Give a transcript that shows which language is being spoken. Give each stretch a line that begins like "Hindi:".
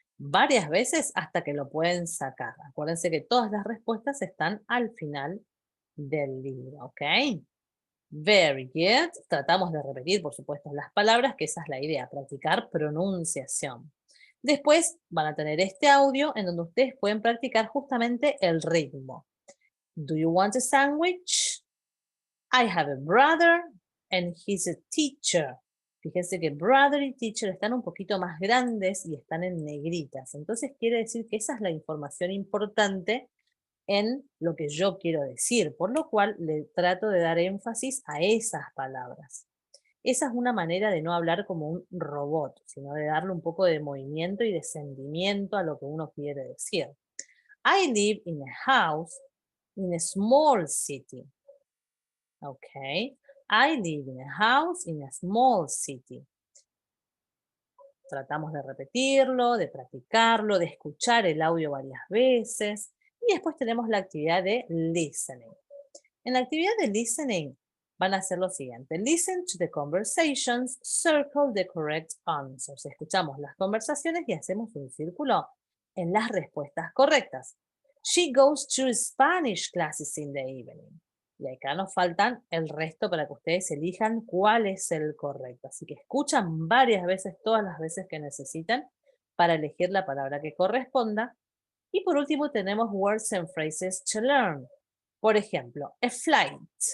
Spanish: varias veces hasta que lo pueden sacar. Acuérdense que todas las respuestas están al final del libro, ¿ok?
English: Very good.
Spanish: Tratamos de repetir, por supuesto, las palabras, que esa es la idea, practicar pronunciación. Después van a tener este audio en donde ustedes pueden practicar justamente el ritmo.
English: Do you want a sandwich? I have a brother and he's a teacher.
Spanish: Fíjense que brother y teacher están un poquito más grandes y están en negritas. Entonces quiere decir que esa es la información importante en lo que yo quiero decir, por lo cual le trato de dar énfasis a esas palabras. Esa es una manera de no hablar como un robot, sino de darle un poco de movimiento y de sentimiento a lo que uno quiere decir.
English: I live in a house in a small city. Okay. I live in a house in a small city.
Spanish: Tratamos de repetirlo, de practicarlo, de escuchar el audio varias veces. Y después tenemos la actividad de listening. En la actividad de listening van a hacer lo siguiente.
English: Listen to the conversations, circle the correct answers.
Spanish: Escuchamos las conversaciones y hacemos un círculo en las respuestas correctas.
English: She goes to Spanish classes in the evening.
Spanish: Y acá nos faltan el resto para que ustedes elijan cuál es el correcto. Así que escuchan varias veces, todas las veces que necesitan, para elegir la palabra que corresponda. Y por último tenemos
English: words and phrases to learn.
Spanish: Por ejemplo, a flight.